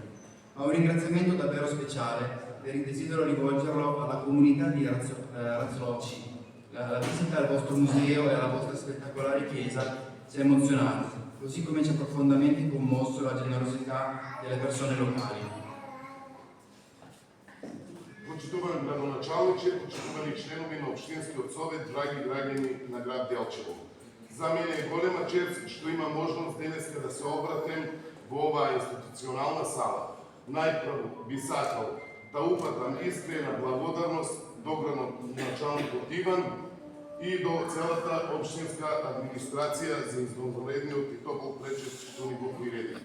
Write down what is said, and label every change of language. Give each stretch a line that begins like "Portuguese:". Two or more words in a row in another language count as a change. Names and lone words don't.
Italian: Ma un ringraziamento davvero speciale desidero rivolgerlo alla comunità di Razzlocci. La visita al vostro museo e alla vostra spettacolare chiesa ci ha emozionato, così come ci ha profondamente commosso la generosità delle persone locali.
Macedonian: Почитувани градоначалниче, почитувани членови на Општинскиот совет, драги граѓани на град Делчево. За мене е голема чест што има можност денеска да се обратим во оваа институционална сала. Најпрво би сакал да упатам искрена благодарност до градоначалникот Иван и до целата општинска администрација за извонредниот и топол пречет што ни го приредите.